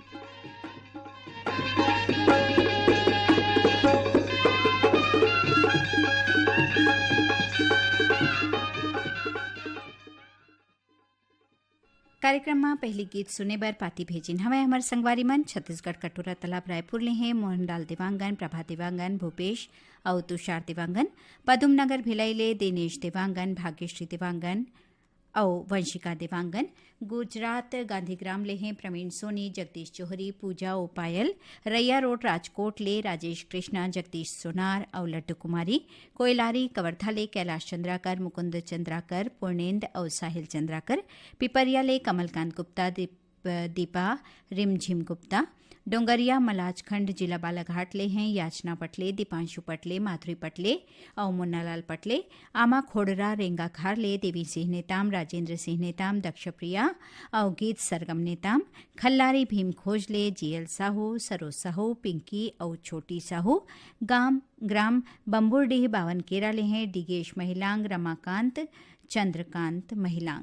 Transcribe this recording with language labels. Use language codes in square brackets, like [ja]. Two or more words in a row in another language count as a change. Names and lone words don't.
[hne] कार्यक्रम में पहली गीत सुने बर पाती भेजिन हमें हमार संगवारी मन छत्तीसगढ़ कटोरा तालाब रायपुर ले हैं मोहनलाल देवांगन, प्रभा देवांगन, भूपेश और तुषार देवांगन, पदुम नगर भिलाई ले दिनेश देवांगन, भाग्यश्री देवांगन और वंशिका देवांगन, गुजरात गांधीग्राम ले हैं प्रवीण सोनी, जगदीश चौहरी, पूजा ओपायल, रैया रोड राजकोट ले राजेश कृष्णा, जगदीश सोनार और लड्डू कुमारी, कोयलारी कवर्धा ले कैलाश चंद्राकर, मुकुंद चंद्राकर, पूर्णेंद्र और साहिल चंद्राकर, पिपरिया ले कमलकांत गुप्ता, दीपा रिमझिम गुप्ता, डोंगरिया मलाजखंड जिला बालाघाट ले हैं याचना पटले, दीपांशु पटले, माधुरी पटले और मुन्नालाल पटले, आमा खोड़रा रेंगा खार ले देवी सिंह नेताम, राजेंद्र सिंह नेताम, दक्षप्रिया और गीत सरगम नेताम, खल्लारी भीम खोज ले, जीएल साहू, सरोज साहू, पिंकी और छोटी साहू, ग्राम बम्बुरडीह बावनकेरा ले हैं डिगेश महिलांग, रमाकांत चंद्रकांत महिलांग।